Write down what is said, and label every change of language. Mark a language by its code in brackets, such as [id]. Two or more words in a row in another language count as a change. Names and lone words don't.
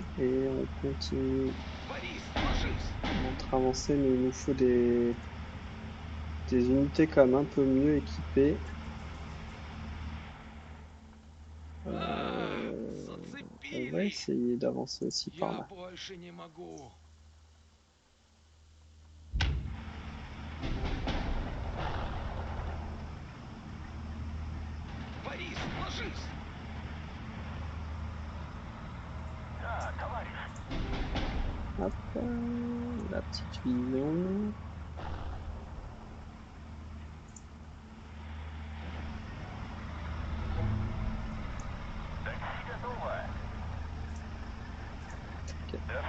[fr] Et on continue notre avancée, mais il nous faut des unités quand même un peu mieux équipées. On va essayer d'avancer aussi par [ru] Я [fr] là. [ru] больше не могу. Борис, ложись! [fr] Hop, la petite vision. Ok.